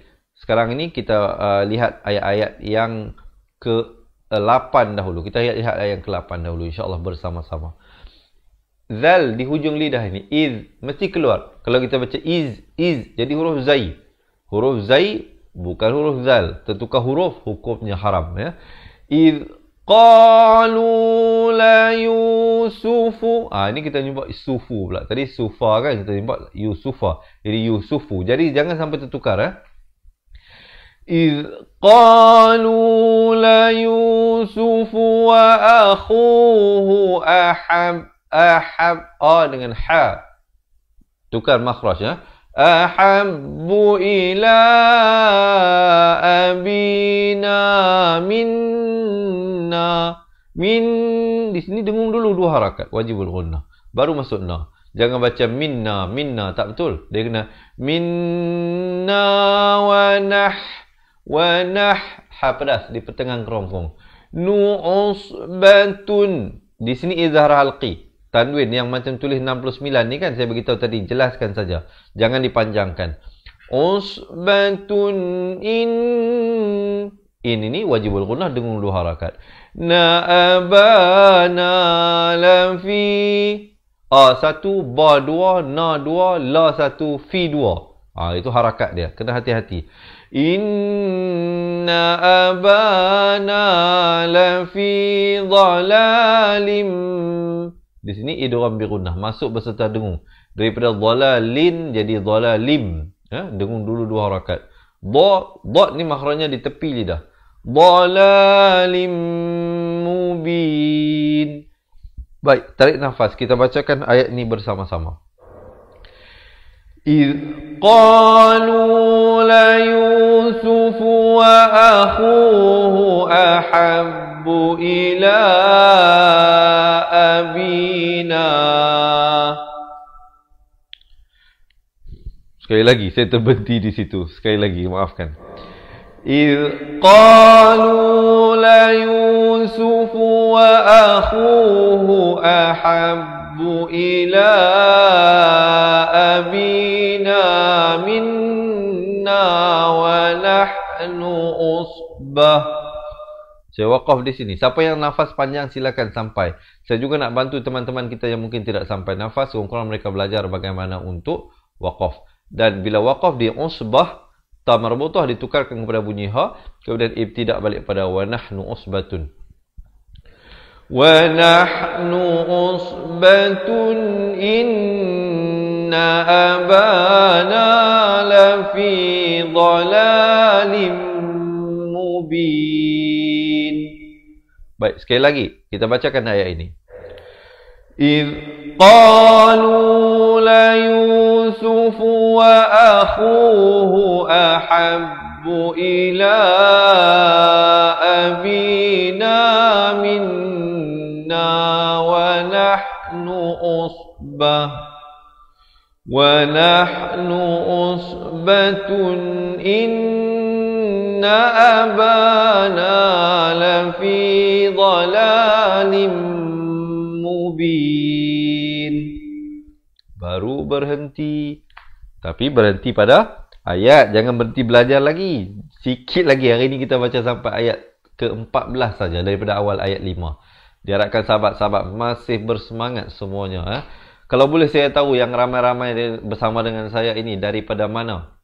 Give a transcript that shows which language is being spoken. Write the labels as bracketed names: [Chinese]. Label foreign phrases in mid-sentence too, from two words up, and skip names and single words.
[Malay] Sekarang ini kita lihat ayat-ayat yang ke-8 dahulu. Kita lihat ayat yang ke-8 dahulu. InsyaAllah bersama-sama. Zal di hujung lidah ini. Iz. Mesti keluar. Kalau kita baca iz. Jadi huruf zai. Huruf zai bukan huruf zal. Tertukar huruf, hukumnya haram. [Arabic] Ya. إذ قالوا ليوسف. [Malay] Ini kita jumpa Sufu pula. Tadi Sufa kan, kita jumpa Yusufa. Jadi Yusufu. Jadi jangan sampai tertukar. [Arabic] إذ قالوا ليوسف وأخوه أحب. [Malay] Dengan ha. Tukar makhraj ya. [Arabic] أحب إلى أبينا من. [Malay] Di sini dengung dulu 2 harakat, wajibul gunnah. Baru masuk na. Jangan baca minna, tak betul. Dia kena minna wa nah ha pedas di pertengahan kerongkong. Nu'usbatun. Di sini izhar halqi. Tanwin yang macam tulis 69 ni kan, saya beritahu tadi, jelaskan saja. Jangan dipanjangkan. Usbatun in ini wajibul gunnah dengung 2 harakat. [Arabic] نا أبانا لفي. [Malay] Satu, ba 2, na 2, la 1, fi 2. Itu harakat dia. Kena hati-hati. [Arabic] إن أبانا لفي ضلال. [Malay] Di sini idgham bi gunnah, masuk beserta dengung. Daripada dhalalin jadi dhalalim. Dengung dulu 2 harakat. Dha ni makhrajnya di tepi lidah. [Arabic] ضلال مبين. [Malay] Baik, tarik nafas. Kita bacakan ayat ini bersama-sama. [Arabic] إذ قالوا ليوسف وأخوه أحب إلى أبينا. [Malay] Sekali lagi, saya terberhenti di situ. Sekali lagi, maafkan. [Arabic] إذ قالوا ليوسف وأخوه أحب إلى أبينا منا ونحن أصبة. [Malay] Saya wakaf di sini. Siapa yang nafas panjang silakan sampai. Saya juga nak bantu teman-teman kita yang mungkin tidak sampai nafas. Kurang mereka belajar bagaimana untuk wakaf. Dan bila wakaf di usbah, ta marbutah ditukarkan kepada bunyi ha, kemudian ibtidak balik pada [Arabic] ونحن عصبة. ونحن عصبة إن أبانا لفي ضلال مبين. [Malay] Baik, sekali lagi. Kita bacakan ayat ini. [Arabic] إذ قالوا ليوسف وأخوه أحب إلى أبينا منا ونحن أصبة إن أبانا لفي ضلال mubin. [Malay] Baru berhenti. Tapi berhenti pada ayat. Jangan berhenti belajar lagi. Sikit lagi. Hari ini kita baca sampai ayat ke-14 saja daripada awal ayat 5. Diharapkan sahabat-sahabat masih bersemangat semuanya. Kalau boleh saya tahu yang ramai-ramai bersama dengan saya ini daripada mana?